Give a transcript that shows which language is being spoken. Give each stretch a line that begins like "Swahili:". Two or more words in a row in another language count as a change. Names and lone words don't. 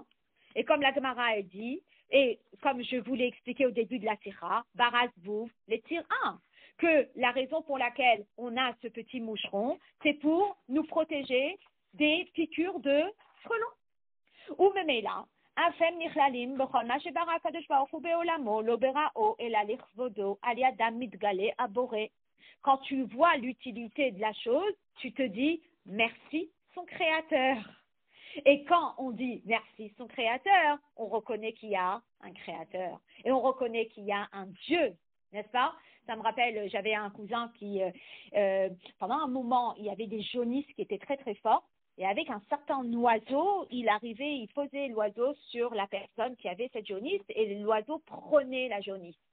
French: Et comme la Gemara a dit, et comme je vous l'ai expliqué au début de la Sira, Barazvouv, les tir 1, que la raison pour laquelle on a ce petit moucheron, c'est pour nous protéger des piqûres de frelons. Ou même là,
Hebrew: אף הם נכללים בכל מה שברא הקדוש ברוך הוא בעולמו לא בראו אלא לכבודו על ידם מתגלה הבורא.
French: Quand tu vois l'utilité de la chose, tu te dis merci son créateur. Et quand on dit merci son créateur, on reconnaît qu'il y a un créateur et on reconnaît qu'il y a un Dieu, n'est-ce pas? Ça me rappelle, j'avais un cousin qui, pendant un moment, il y avait des jaunisses qui étaient très très forts et avec un certain oiseau, il arrivait, il posait l'oiseau sur la personne qui avait cette jaunisse et l'oiseau prenait la jaunisse.